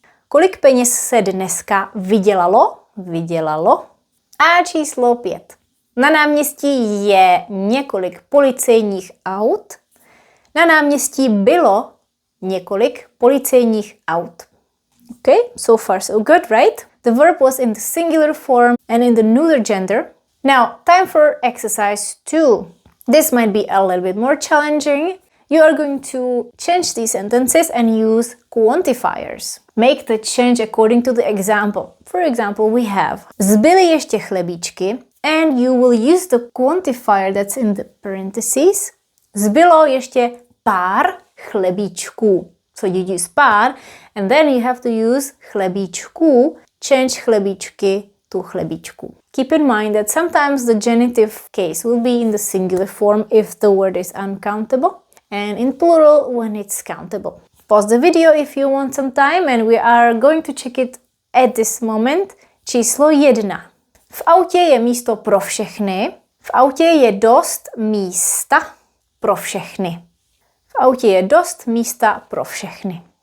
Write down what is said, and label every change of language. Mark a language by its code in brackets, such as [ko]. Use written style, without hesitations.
[cs] Kolik peněz se dneska vydělalo? A číslo 5. Na náměstí je několik policejních aut. Na náměstí bylo několik policejních aut. [en] Okay, so far so good, right? The verb was in the singular form and in the neuter gender. Now, time for exercise 2. This might be a little bit more challenging. You are going to change these sentences and use quantifiers. Make the change according to the example. For example, we have [cs] zbyly ještě chlebíčky, [en] and you will use the quantifier that's in the parentheses. Zbylo ještě pár chlebíčků. So you use pár, and then you have to use chlebíčků, change chlebíčky to chlebíčků. Keep in mind that sometimes the genitive case will be in the singular form if the word is uncountable, and in plural when it's countable. Pause the video if you want some time, and we are going to check it at this moment. [cs] Číslo 1. V autě je místo pro všechny. V autě je dost místa pro všechny. V autě je dost místa pro všechny.